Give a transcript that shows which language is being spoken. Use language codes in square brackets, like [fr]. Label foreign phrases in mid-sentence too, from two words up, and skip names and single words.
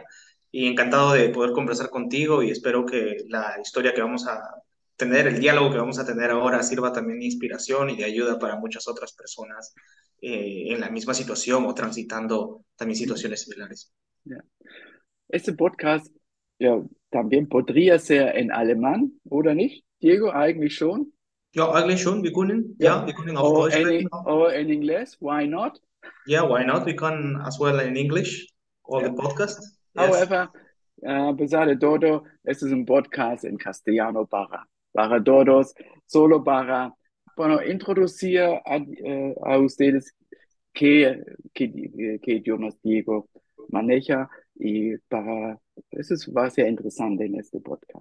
[es] Y encantado de poder conversar contigo y espero que la historia que vamos a tener, el diálogo que vamos a tener ahora sirva también de inspiración y de ayuda para muchas otras personas en la misma situación o transitando también situaciones similares. Ja. Este Podcast ja, también podría ser en alemán, [de] oder nicht? Diego, eigentlich schon. Ja, eigentlich schon. Ja. Wir können auf Deutsch sprechen. [es] O en inglés, [en] why not? Yeah, why not? We can as well in English, all the Ja. podcast. Yes. However, [es] a pesar de todo, este es un podcast en castellano para todos, solo para, bueno, introducir a ustedes qué idiomas Diego maneja y va a ser interesante en este podcast.